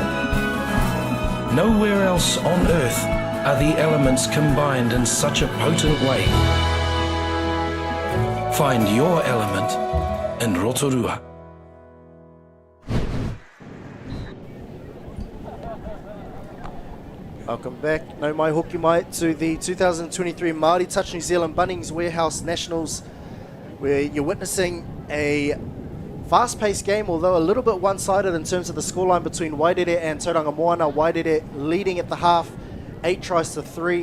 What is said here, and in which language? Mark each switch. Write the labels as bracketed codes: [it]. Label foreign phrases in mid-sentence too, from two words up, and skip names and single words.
[en] Nowhere else on earth are the elements combined in such a potent way. Find your element in Rotorua. Welcome back, [mi] no mai hoki mai, [en] to the 2023 Māori Touch New Zealand Bunnings Warehouse Nationals, where you're witnessing a fast-paced game, although a little bit one-sided in terms of the scoreline between Wairere and Tauranga Moana. Wairere leading at the half, 8 tries to 3.